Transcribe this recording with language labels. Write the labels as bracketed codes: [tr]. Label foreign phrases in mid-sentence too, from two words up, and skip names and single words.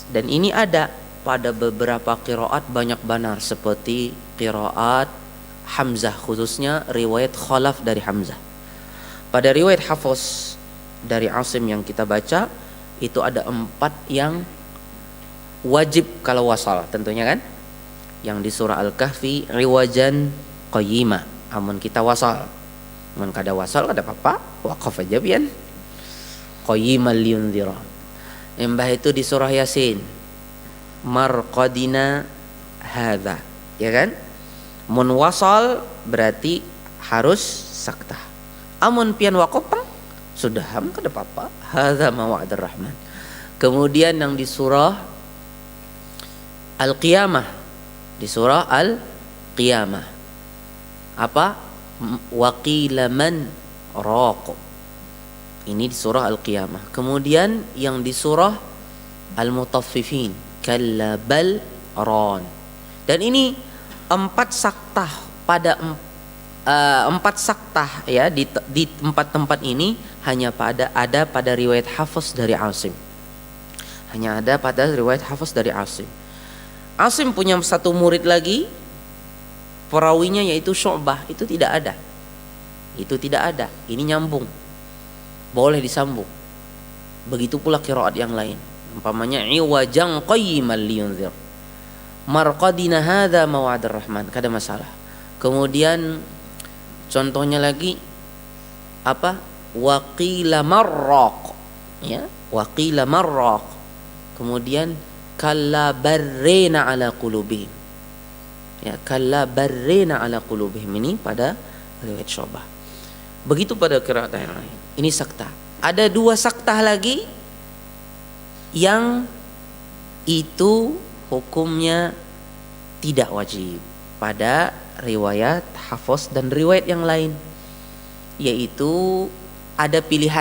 [id] Dan ini ada pada beberapa qiraat banyak benar, seperti qiraat Hamzah, khususnya riwayat Khalaf dari Hamzah. Pada riwayat Hafs dari Asim yang kita baca, itu ada 4 yang wajib kalau wasal tentunya kan. Yang di surah Al-Kahfi, [ar] عوجا قيما, [bjn] amun kita wasal. Amun kada wasal kada apa-apa, waqaf aja pian. [ar] قيما لينذر. [id] Embah itu di surah Yasin, [ar] مرقدنا هذا, [id] ya kan? [bjn] Mun wasal berarti harus saktah. Amun pian waqaf sudah ham kada apa-apa. [ar] هذا ما وعد الرحمن. [id] Kemudian yang di surah Al-Qiyamah, di surah Al-Qiyamah apa? [ar] وقيل من راق. [id] Ini di surah Al-Qiyamah. Kemudian yang di surah Al-Mutaffifin, [ar] كلا بل ران. [id] Dan ini 4 saktah pada 4 saktah ya, di 4 tempat ini hanya ada pada riwayat Hafs dari Asim. Hanya ada pada riwayat Hafs dari Asim. Asim punya satu murid lagi, perawinya yaitu Syu'bah, itu tidak ada. Itu tidak ada. Ini nyambung, boleh disambung. Begitu pula qiraat yang lain. [ar] Umpamanya عوجا قيما لينذر مرقدنا هذا ما وعد الرحمن, [bjn] kada masalah. [id] Kemudian contohnya lagi apa? [ar] وقيل من راق، يا، وقيل من راق. Kemudian كلا بل ران على قلوبهم, ya, كلا بل ران على قلوبهم, [id] ini pada riwayat Syu'bah. Begitu pada qiraat yang lain. Ini saktah. Ada 2 saktah lagi yang itu hukumnya tidak wajib pada riwayat Hafs dan riwayat yang lain, yaitu ada pilihan.